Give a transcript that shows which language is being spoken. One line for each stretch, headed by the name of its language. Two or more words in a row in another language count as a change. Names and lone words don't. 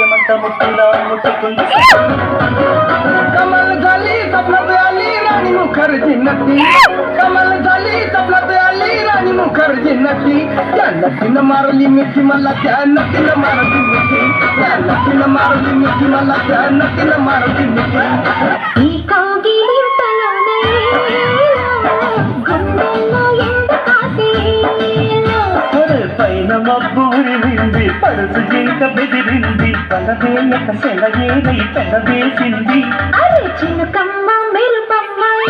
Marathi: मुट्टला मुट्टुकुंदी कमल झाली स्वप्नात आली राणी मुखर्जी नटी कमल झाली स्वप्नात आली राणी मुखर्जी नटी त्या नटीनं मारली मिठी मला त्या नटीनं मारली मिठी त्या नटीनं मारली मिठी मला त्या नटीनं मारली मिठी
Telugu: పైన మబ్బు ఉరివింది పడుచు జింక బెదిరింది పలవేయక సెలయేరై పెనవేసింది అరే చిన్నకమ్మ మెరుపమ్మ